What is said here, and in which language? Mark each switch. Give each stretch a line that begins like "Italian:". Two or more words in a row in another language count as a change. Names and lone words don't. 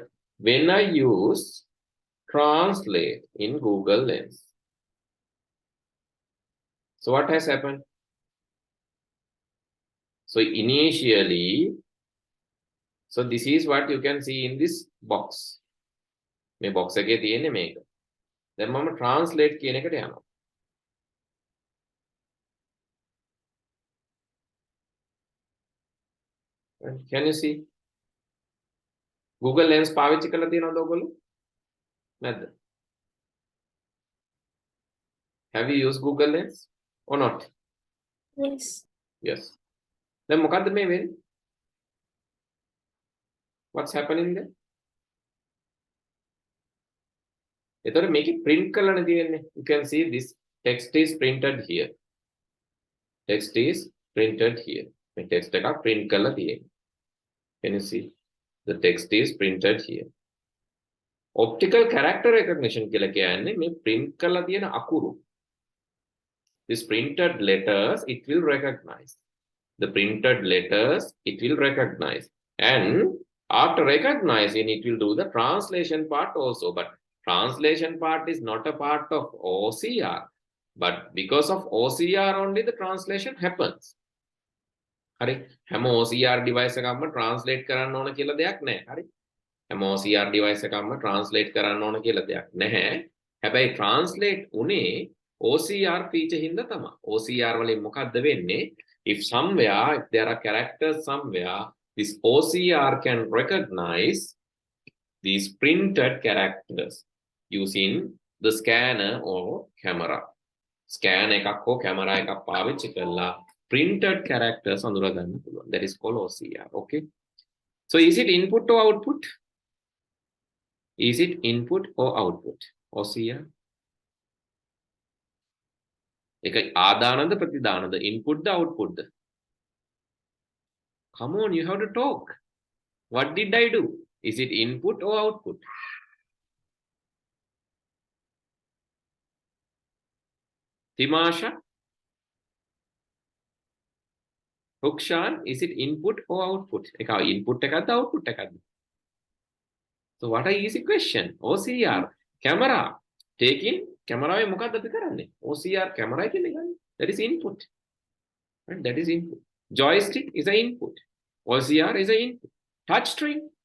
English: When I use translate in Google Lens, so what has happened? So initially, so this is what you can see in this box.
Sinhala: මේ box එකේ තියෙන්නේ මේක. දැන් මම translate කියන එකට යනවා.
English: Can you see?
Sinhala: Google Lens පාවිච්චි කරලා තියෙනවද ඔයගොල්ලෝ? නැද්ද?
English: Have you used Google Lens or not? Yes. Yes. Then
Sinhala: මොකද්ද මේ වෙන්නේ?
English: What's happening there?
Sinhala: එතකොට මේකේ print කරලානේ තියෙන්නේ.
English: You can see this text is printed here. Text is printed here.
Sinhala: මේ text එක print කරලා තියෙන්නේ.
English: Can you see? The text is printed here. Optical character recognition
Sinhala: කියලා කියන්නේ මේ print කරලා තියෙන අකුරු.
English: This printed letters, it will recognize. The printed letters, it will recognize. And after recognizing, it will do the translation part also. But translation part is not a part of OCR. But because of OCR only, the translation happens.
Sinhala: හරි හැම
English: OCR device
Sinhala: එකක්ම translate කරන්න ඕන කියලා දෙයක් නැහැ. හරි හැම OCR device එකක්ම translate කරන්න ඕන කියලා දෙයක් නැහැ. හැබැයි translate උනේ
English: OCR feature
Sinhala: හින්දා තමයි. OCR වලින් මොකද්ද වෙන්නේ?
English: If somewhere, if there are characters somewhere, this OCR can recognize these printed characters using the scanner or camera.
Sinhala: Scan එකක් හෝ camera එකක් පාවිච්චි කරලා
English: printed characters
Sinhala: අඳුර ගන්න පුළුවන්.
English: That is called OCR. Okay. So is it input or output? Is it input or output? OCR.
Sinhala: එක ආදානද ප්‍රතිදානද input ද output ද?
English: Come on, you have to talk. What did I do? Is it input or output? Timasha? Rukshan, is it input or output?
Sinhala: Input එකක්ද output එකක්ද?
English: So what are easy question? OCR, camera. Taking camera
Sinhala: එකේ මොකක්ද අපි කරන්නේ?
English: OCR camera
Sinhala: එකේ ගන්න.
English: That is input. And that is input. Joystick is an input. OCR is an input. Touch screen.